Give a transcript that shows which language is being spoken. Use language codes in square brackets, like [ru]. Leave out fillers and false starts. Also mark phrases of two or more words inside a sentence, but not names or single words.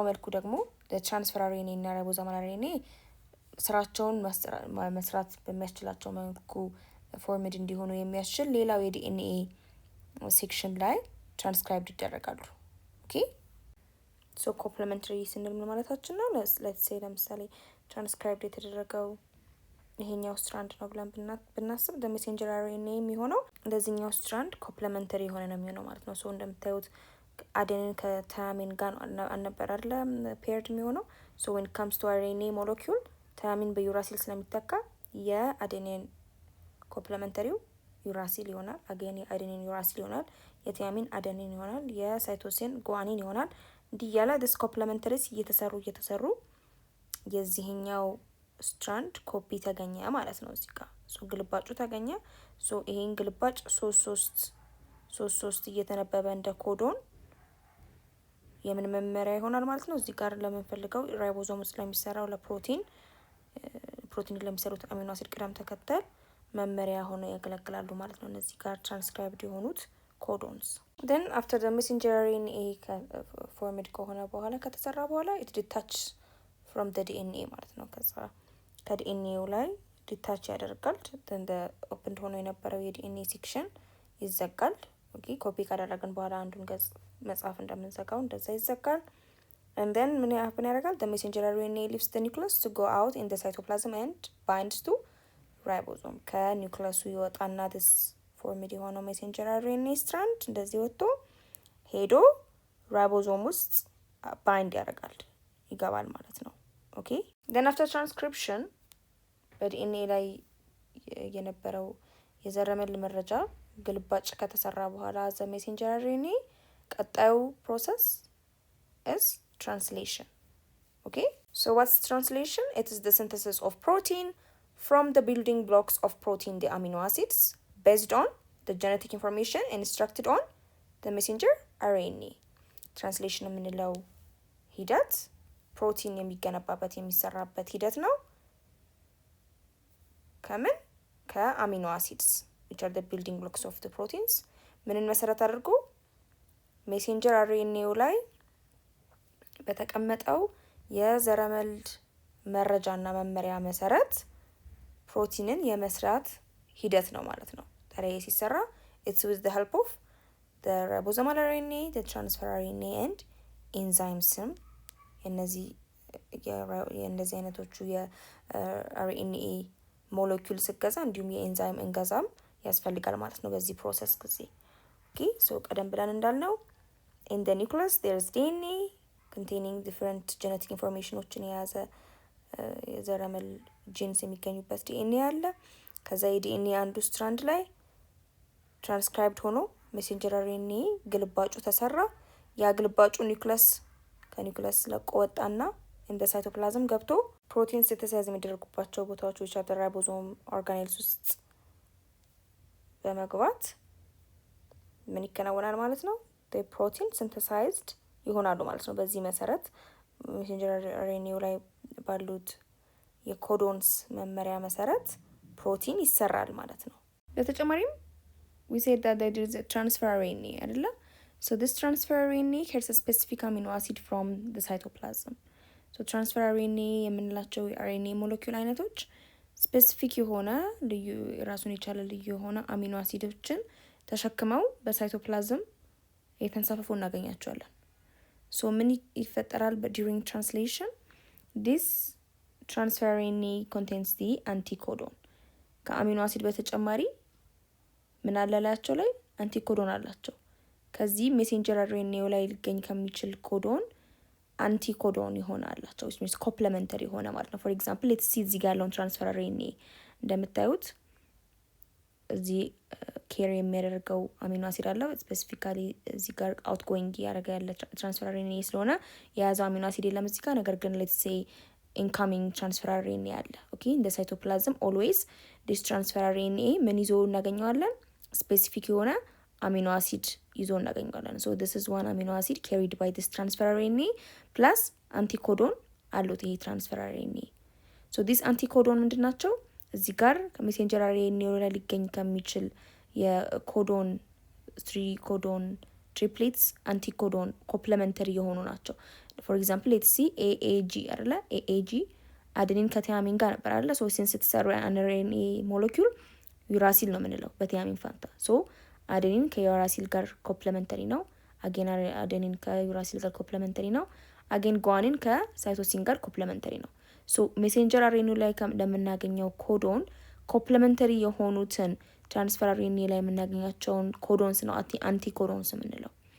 [am] መልኩ ደግሞ [en] the transfer RNA [am] እና [en] ribosomal RNA [am] ስራቸውን መስራት በሚያስችላቸው መልኩ ፎርምድ እንዲሆኑ የሚያስችል ሌላው የዲኤንኤ ሴክሽን ላይ ትራንስክራይብድ ይደረጋሉ [en] OK so complementary [am] ስንል ምን ማለታችን ነው [en] let's say [am] ለምሳሌ ትራንስክራይብድ የተደረገው ይሄኛው ስትራንድ ነው ብለን ብናስብ [en] the messenger RNA [am] የሚሆነው እንደዚህኛው ስትራንድ ኮምፕሊመንተሪ የሆነ ነው የሚሆነው ማለት ነው so እንደምታዩት አዴኒን ከታያሚን ጋር አልነበረ አይደለ ፔርድ የሚሆነው [en] so when it comes to RNA molecule [am] ታያሚን በዩራሲል ስለሚተካ የአዴኒን ኮምፕሊመንተሪው ዩራሲል ይሆናል አገን የአዴኒን ዩራሲል ይሆናል የታያሚን አዴኒን ይሆናል የሳይቶሲን ጉዋኒን ይሆናል እንዲያላ [en] this complementaries [am] እየተሰሩ የዚህኛው ስትራንድ ኮፒ ተገኘ ማለት ነው እዚህ ጋር so ግልባጩ ተገኘ so ይሄን ግልባጭ 3 እየተነበበ እንደ ኮዶን የምን መመሪያ ይሆናል ማለት ነው እዚህ ጋር ለምንፈልገው ራይቦዞም ውስጥ ለሚሰራው ለፕሮቲን ለሚሰሩት [en] amino acid [am] ቅደም ተከተል መመሪያ ሆኖ ያገለግላሉ ማለት ነው እነዚህ ጋር ትራንስክራይብድ የሆኑት [en] codons then after the messenger RNA formed [am] ከሆነ በኋላ ከተሰራ በኋላ [en] it detaches from the DNA [am] ማለት ነው ከዲኤንኤው ላይ ዲታች ያደርጋል [en] then the opened [am] ሆኖ የነበረው የዲኤንኤ ሴክሽን ይዘጋል ኦኬ ኮፒ ካደረግን በኋላ አንዱን ገጽ መጻፍ እንደምንዘጋው እንደዛ ይዘጋል [en] and then [am] ምን ያደርጋል [en] the messenger RNA leaves the nucleus to go out in the cytoplasm and binds to ribosome [am] ከኒውክለሱ ይወጣና [en] this formed [am] የሆነው [en] messenger RNA strand [am] እንደዚህ ወጥቶ ሄዶ ራይቦዞም ውስጥ ባይንድ ያደርጋል ይገባል ማለት ነው። [en] OK then after transcription [am] በዲኤንኤ ላይ የነበረው የዘረመል መረጃ ግልባጭ ከተሰራ በኋላ [en] the messenger RNA [am] ቀጣዩ ፕሮሰስ [en] is translation. Okay, so what's translation? It is the synthesis of protein from the building blocks of protein, the amino acids, based on the genetic information instructed on the messenger RNA. [am] Translation የምንለው ሂደት ፕሮቲን የሚገነባበት የሚሰራበት ሂደት ነው። ከምን ከአሚኖ አሲድስ [en] which are the building blocks of the proteins [am] ምንን መሰረት አድርጎ ሜሴንጀር አርኤንኤው ላይ በተቀመጠው የዘረመል መረጃና መመሪያ መሰረት ፕሮቲንን የመስራት ሂደት ነው ማለት ነው። ታዲያ ሲሰራ [en] it's with the help of the ribosomal RNA, the transfer RNA and enzymes [am] የእነዚህ አይነቶቹ የአርኤንኤ ሞለኪውል ስገዛ እንዲሁም የኤንዛይም እንገዛም ያስፈልጋል ማለት ነው በዚህ ፕሮሰስ ጊዜ። [en] OK so [am] ቀደም ብለን እንዳልነው [en] in the nucleus there is DNA containing different genetic informationዎችን የያዘ [am] የዘረመል ጂንስ የሚገኙበት ዲኤንኤ አለ። ከዛ የዲኤንኤ አንዱ ስትራንድ ላይ ትራንስክራይብድ ሆኖ [en] messenger RNA [am] ግልባጩ ተሰራ። ያ ግልባጩ ኒውክለስ ከኒውክለስ ለቆ ወጣና እንደ ሳይቶፕላዝም ገብቶ ፕሮቲን ሲንተሳይዝ የሚደረጉባቸው ቦታዎች [en] which are the ribosome organelles [am] ውስጥ በመግባት ምን ይከናወናል ማለት ነው? [en] the protein synthesized [am] ይሆናሉ ማለት ነው። በዚህ መሰረት ሜሴንጀር አርኤንኤው ላይ ባሉት የኮዶንስ መመሪያ መሰረት ፕሮቲን ይሰራል ማለት ነው። በተጨማሪም [en] we said that there is a transfer RNA [am] አይደለ? [en] So this transfer RNA carries a specific amino acid from the cytoplasm. So transfer RNA [am] የምንላቸው የአርኤንኤ ሞለኪውል አይነቶች ስፔሲፊክ የሆነ ልዩ ራሱን የቻለ ልዩ የሆነ አሚኖ አሲዶችን ተሸክመው በሳይቶፕላዝም የተንሳፈፉ እናገኛቸዋለን። ሶ ምን ይፈጠራል [en] during translation? This transfer RNA contains the anticodon. [am] ከአሚኖ አሲድ በተጨማሪ ምን አለላቸው ላይ አንቲኮዶን አላቸው። ከዚህ ሜሴንጀር አርኤንኤው ላይ ሊገኝ ከሚችል ኮዶን አንቲኮዶን ይሆናላቸው [en] which means complementary [am] ሆነ ማለት ነው። [en] for example let's see [am] እዚህ ጋር ያለውን [en] transfer RNA [am] እንደምታዩት እዚህ ኬር የሚያደርገው [en] amino acid [am] አለው። ስፔሲፊካሊ እዚህ ጋር አውትጎይንግ ያደረገ ያለ [en] transfer RNA [am] ስለሆነ የያዘው [en] amino acid [am] የለም እዚህ ጋር። ነገር ግን [en] let's say incoming transfer RNA [am] አለ። [en] OK in the cytoplasm always this transfer RNA [am] ምን ይዞ እናገኘዋለን? ስፔሲፊክ የሆነ [en] amino acid [am] ይዞ እናገኘዋለን። [en] so this is one amino acid carried by this transfer RNA plus anticodon [am] አሉት ይሄ [en] transfer RNA። so this anticodon [am] ምንድናቸው? እዚህ ጋር ከሜሴንጀር RNA ላይ ሊገኝ ከሚችል የኮዶን 3 ኮዶን ትሪፕሌትስ አንቲኮዶን ኮምፕሊመንተሪ የሆኑ ናቸው። [en] for example let's see AAG [am] አይደለ? AAG አደኒን ከቲያሚን ጋር ነበር አይደለ? so since የተሰሩ [en] RNA molecule [am] ዩራሲል ነው የምንለው በቲያሚን ፋንታ። so አደኒን ከዩራሲል ጋር ኮምፕሊመንተሪ ነው። አጌን አደኒን ከዩራሲል ጋር ኮምፕሊመንተሪ ነው። አጌን ጓኒን ከሳይቶሲን ጋር ኮምፕሊመንተሪ ነው። so [en] messenger RNA [am] ላይ ለምናገኘው ኮዶን ኮምፕሊመንተሪ የሆኑትን [en] transfer RNA [am] ላይ የምናገኛቸውን ኮዶንስ ነው አንቲኮዶንስ የምንለው።